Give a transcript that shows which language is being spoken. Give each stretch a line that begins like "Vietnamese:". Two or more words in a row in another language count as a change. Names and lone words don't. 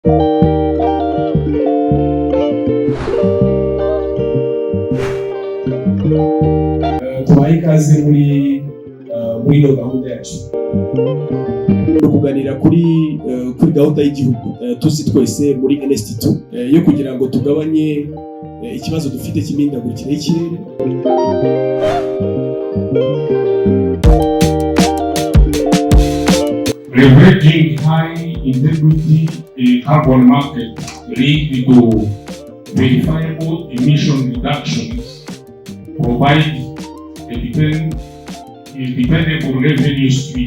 Kinyarwanda: tubaye ikaze muri ino gahunda yacu no kuganira kuri gahunda y'igihugu tuzi twese muri NST2 yo kugira ngo tugabanye ikibazo dufite cy'imihindagurikire y'ikirere.
English: Leveraging high integrity carbon market lead to verifiable emission reductions, provide a dependable revenue stream.